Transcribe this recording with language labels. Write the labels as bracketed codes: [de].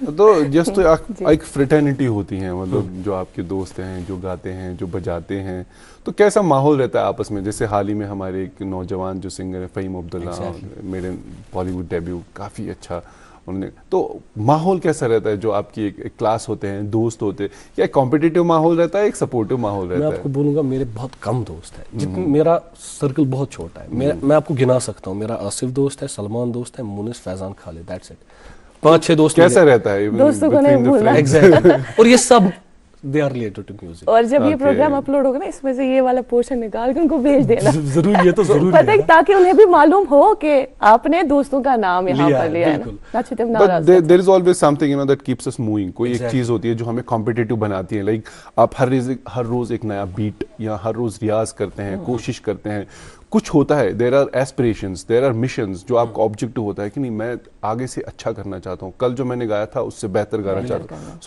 [ur] تو جس تو ایک فریٹرنیٹی ہوتی ہے, مطلب جو آپ کے دوست ہیں, جو گاتے ہیں, جو بجاتے ہیں, تو کیسا ماحول رہتا ہے آپس میں؟ جیسے حال ہی میں ہمارے ایک نوجوان جو سنگر ہے فہیم عبداللہ, میرے بالی ووڈ ڈیبیو کافی اچھا انہوں نے, تو ماحول کیسا رہتا ہے جو آپ کی ایک کلاس ہوتے ہیں, دوست ہوتے ہیں, یا ایک کمپٹیٹیو ماحول رہتا ہے, ایک سپورٹیو ماحول رہتا ہے؟ میں آپ کو بولوں گا میرے بہت کم دوست ہیں, جتنے میرا سرکل بہت چھوٹا ہے. میں آپ کو گنا سکتا ہوں, میرا آصف دوست ہے, سلمان دوست ہے, مونس, فیضان خالد, [en] That's it. [ur] 5-6 دوست. کیسا رہتا ہے دوستوں کو نہیں بھولنا. ایگزیکٹلی, اور یہ سب [en] they are related to music. [ur] اور جب یہ پروگرام اپلوڈ ہوگا نا, اس میں سے یہ والا پورشن نکال کے ان کو بھیج دینا ضرور, یہ تو ضرور پتہ ہے, تاکہ انہیں بھی معلوم ہو کہ آپ نے دوستوں کا نام یہاں پر لیا ہے نا. [en] But there is always something, you know, that keeps us moving. [ur] کوئی ایک چیز ہوتی ہے جو ہمیں کمپٹیٹیو بناتی ہے, لائک آپ ہر روز ایک نیا بیٹ یا ہر روز ریاض کرتے ہیں, کوشش کرتے ہیں, کچھ ہوتا ہے, [en] there are aspirations, there are missions, [ur] جو آپ کا آبجیکٹو ہوتا ہے کہ نہیں میں آگے سے اچھا کرنا چاہتا ہوں, کل جو میں نے گایا تھا اس سے بہتر گانا چاہتا ہوں.